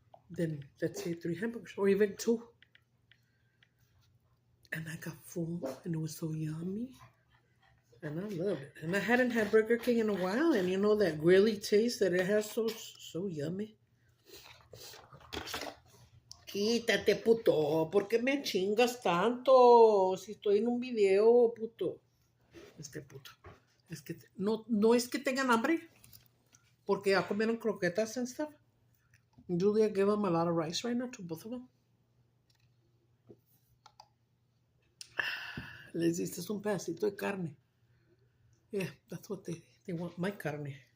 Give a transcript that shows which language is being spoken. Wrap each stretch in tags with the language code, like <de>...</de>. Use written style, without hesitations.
<en>then let's say 3 hamburgers or even 2. And I got full and it was so yummy. And I love it. And I hadn't had Burger King in a while. And you know that grilly taste that it has, so yummy.</en> <es>Quítate, puto. ¿Por qué me chingas tanto? Si estoy en un video, puto. Puto. Es que no es que tengan hambre. Porque ya comieron croquetas</es> <en>and stuff. Julia gave them a lot of rice right now to both of them.</en> <es>Les diste un pedacito de carne.</es> <en>Yeah, that's what they want, my</en> <es>carne.</es>